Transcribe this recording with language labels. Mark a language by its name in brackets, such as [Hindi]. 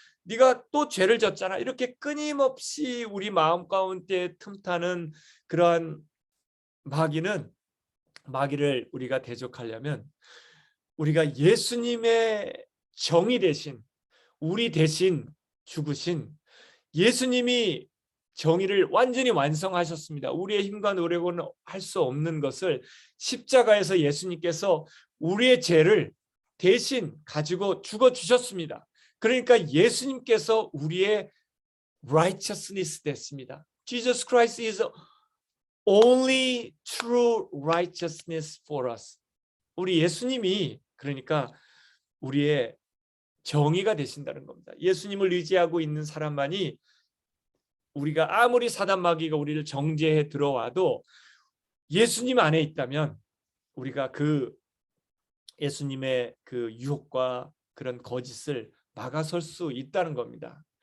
[Korean] 네가 또 죄를 졌잖아. 이렇게 끊임없이 우리 마음 가운데 틈타는 그러한 마귀를 우리가 대적하려면 우리가 예수님의 정의 대신 우리 대신 죽으신 예수님이 정의를 완전히 완성하셨습니다. 우리의 힘과 노력으로는 할 수 없는 것을 십자가에서 예수님께서 우리의 죄를 대신 가지고 죽어주셨습니다. 그러니까 예수님께서 우리의 righteousness 됐습니다. [English] Jesus Christ is only true righteousness for us. [Korean] 우리 예수님이 그러니까 우리의 정의가 되신다는 겁니다. 예수님을 의지하고 있는 사람만이 우리가 아무리 사단 마귀가 우리를 정죄해 들어와도 예수님 안에 있다면 우리가 그 예수님의 그 유혹과 그런 거짓을 막아설 수 있다는 겁니다.